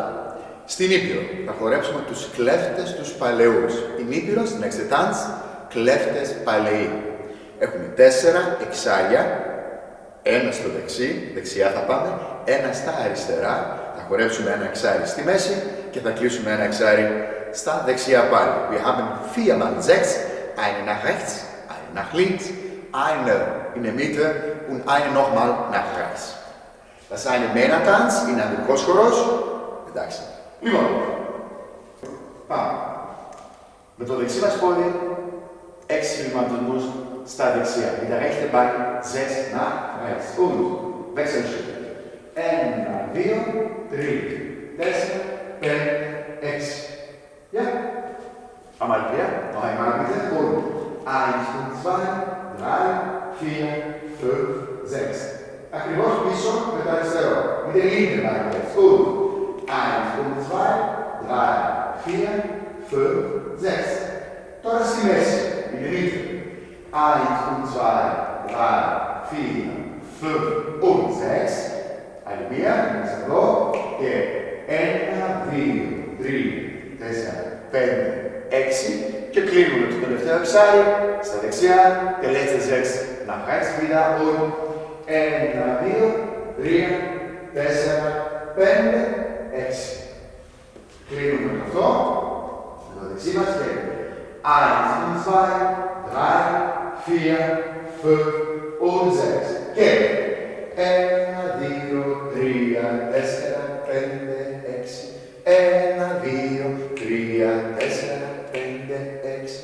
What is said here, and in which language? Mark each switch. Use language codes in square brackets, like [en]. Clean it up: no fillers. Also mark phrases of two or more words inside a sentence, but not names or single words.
[el] Στην Ήπειρο θα χορέψουμε τους Κλέφτες τους Παλαιούς. [en] In Epirus, next dance, Kleftes Paläi. [el] Έχουμε 4 εξάρια, ένα στο δεξιά θα πάμε, ένα στα αριστερά. Θα χορέψουμε ένα εξάρι στη μέση και θα κλείσουμε ένα εξάρι στα δεξιά πάλι. [de] Wir haben 4 mal 6, eine nach rechts, eine nach links, eine in der Mitte und eine nochmal nach rechts. Das ist eine Männertanz, [el] είναι ανδρικός χορός. Εντάξει. Λοιπόν, πάμε. Με το δεξί μας πόδι, 6 βηματισμούς στα δεξιά. Με τα [de] rechte Bein, 6 nach rechts. Und, Wechselschritt. 1, 2, 3, 4, 5, 6. Ja? Einmal quer, noch einmal bitte. Und 1 und 2, 3, 4, 5, 6. [el] Ακριβώς πίσω με το αριστερό. Με την [de] linke Bein jetzt. Und 1 und 2, 3, 4, 5, 6. [el] Τώρα στη μέση, [de] in die Mitte. 1 und 2, 3, 4, 5 und 6. Eine mehr, das ist [el] εδώ. Και [de] 1, 2, 3, 4, 5, 6. [el] Και κλείνουμε το τελευταίο εξάρι στα δεξιά. [de] Και letzte 6 nach rechts wieder. Und 1, 2, 3, 4, 5, 6. [el] Κλείνουμε αυτό. Το δεξί μας και 1 und 2, 3, 4, 5 und 6. Και 1, 2, 3, 4, 5, 6. 1, 2, 3, 4, 5, 6.